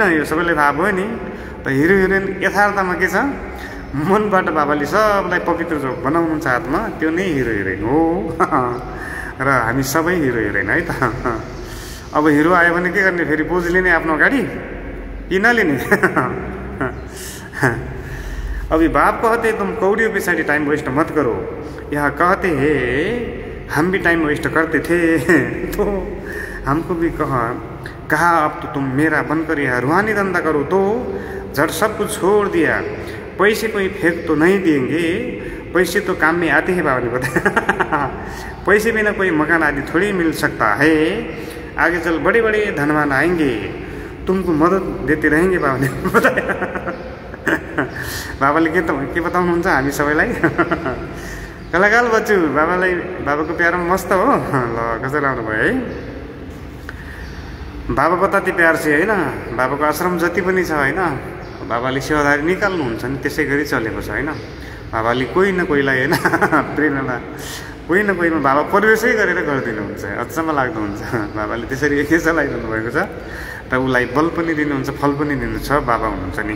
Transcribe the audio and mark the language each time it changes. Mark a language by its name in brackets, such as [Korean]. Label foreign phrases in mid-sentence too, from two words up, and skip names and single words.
[Nepali] यो सबैलाई थाहा भयो नि त। हिरो हिरोइन यथार्थमा के छ, मनबाट बाबाले सबलाई पवित्र जो बनाउनुहुन्छ हातमा, त्यो नै हिरो हिरोइन हो। र हामी सबै हिरो हिरोइन है त। अब हिरो आयो भने के गर्ने, फेरि पोज लिने आफ्नो अगाडि कि नलिने। [Hindi] अभी बाप कहते तुम कौड़ियों पे सारी [English] time waste [Hindi] मत करो, यह कहते हैं हम भी [English] time waste [Hindi] करते थे। तो हमको भी कहा अब तो तुम मेरा बनकर यह रूहानी धंधा करो। तो झट सब कुछ छोड़ दिया। पैसे कोई फेंक तो नहीं देंगे, पैसे तो काम में आते हैं, बाबा ने बताया। पैसे बिना कोई मकान आदि थोड़ी मिल सकता है। आगे चल बड़े बड़े धनवान आएंगे, तुमको मदद देते रहेंगे, बाबा ने बताया। [Nepali] बाबाले के बताउनुहुन्छ हामी सबैलाई। कलाकार बच्चु बाबालाई, बाबाको प्यारो मस्त हो। ल कसरी आउनु भयो है। [Hindi] बाबा बताते प्यार से [Nepali] होइन, बाबाको आश्रम जति पनि छ होइन, बाबाले सेवादारी निकाल्नुहुन्छ नि त्यसै गरी चलेको छ होइन। बाबाले कोही न कोहीलाई होइन प्रेरणा कोही न कोहीमा बाबा प्रवेशै गरेर गरिदिनुहुन्छ। अचम्म लाग्दो हुन्छ बाबाले त्यसरी एकै चलाइरहनु भएको छ र उसलाई बल पनि दिनुहुन्छ, फल पनि दिनुहुन्छ बाबा हुनुहुन्छ नि।